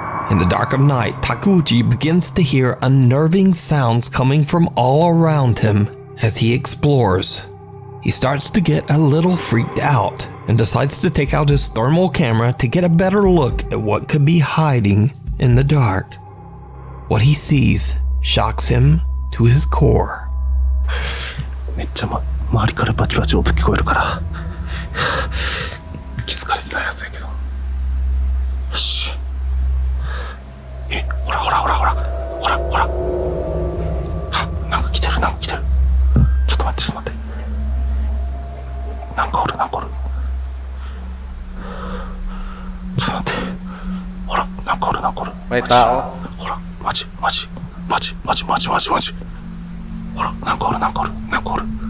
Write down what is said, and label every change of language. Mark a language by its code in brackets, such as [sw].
[en] In the dark of night, Takeuchi begins to hear unnerving sounds coming from all around him as he explores. He starts to get a little freaked out and decides to take out his thermal camera to get a better look at what could be hiding in the dark. What he sees shocks him to his core. [ja] めっちゃ、周りからバチバチ音聞こえるから気づかれてないやつやけど。よし。ほらほらほらほらほらほら。なんか来てるなんか来てる。ちょっと待ってちょっと待って。なんかおるなんかおる。ちょっと待って。ほらなんかおるなんかおる。 May tao. ほらマジマジマジマジマジマジマジ。ほらなんかおるなんかおるなんかおる。